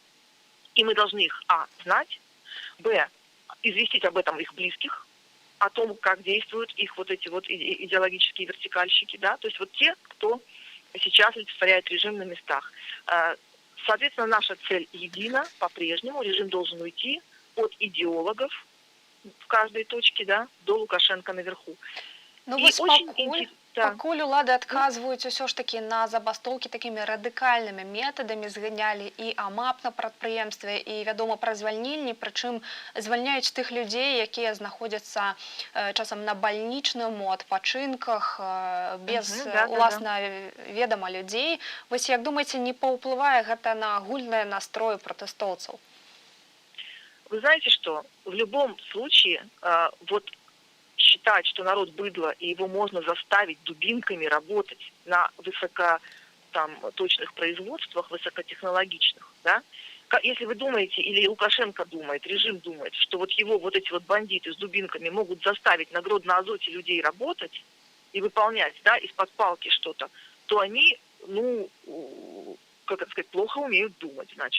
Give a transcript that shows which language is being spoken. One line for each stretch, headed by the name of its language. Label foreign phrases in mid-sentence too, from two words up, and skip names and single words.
Russian: И мы должны их, знать, известить об этом их близких, о том, как действуют их вот эти вот идеологические вертикальщики, да, то есть вот те, кто сейчас олицетворяет режим на местах. Соответственно, наша цель едина по-прежнему. Режим должен уйти от идеологов в каждой точке, да, до Лукашенко наверху.
Belarusian: Ну, вось пакуль улады адказваюць усё ж такі на забастоўкі такімі радыкальнымі метадамі, зганялі і АМАП на прадпрыемстве, і, вядома, пра звальненні, прычым звальняюць тых людзей, якія знаходзяцца часам на бальнічным, у адпачынках, без, уласна, ведама людзей. Вось, як думаеце, не паўплывае гэта на агульныя настроі пратэстоўцаў?
Russian: Вы знаете что? В любом случае, вот считать, что народ быдло, и его можно заставить дубинками работать на высокоточных производствах, высокотехнологичных, да? Если вы думаете, или Лукашенко думает, режим думает, что вот его вот эти вот бандиты с дубинками могут заставить на Гродно-Азоте людей работать и выполнять, да, из-под палки что-то, то они, ну, как это сказать, плохо умеют думать, значит.